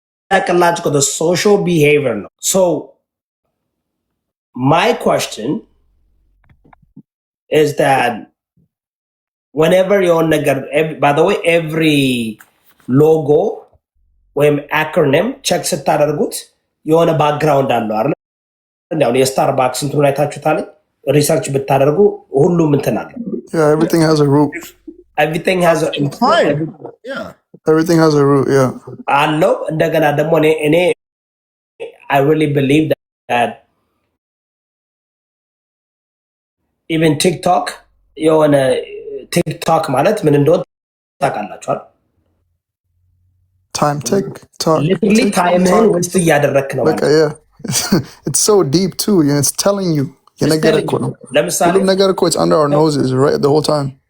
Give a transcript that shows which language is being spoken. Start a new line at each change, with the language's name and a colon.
English: Psychological, the social behavior. So my question is that whenever you're by the way, every logo
Amharic: ወይም acronym check ስታደርጉት የሆነ ባክግራውንድ አለው አይደል? እንደው የስታርባክስ እንትኑን አይታችሁታል? ሪሰርች ብታደርጉ ሁሉም እንትን አለው።
English: Yeah, everything has a root. Everything has a yeah. Everything has a root, yeah.
Amharic: አለው። እንደገና ደግሞ እኔ
English: I really believe that
Amharic: ኢቨን ቲክቶክ የሆነ ቲክቶክ ማለት ምን እንደሆነ ታውቃላችኋል? ታይም ቲክቶክ ሊትራሊ ታይምህን ውስጥ እያደረክ ነው በቃ ያ
English: it's so deep too and it's telling you
Amharic: የነገር እኮ ነው ለምሳሌ ሁሉም ነገር እኮ
English: it's under our noses right the whole time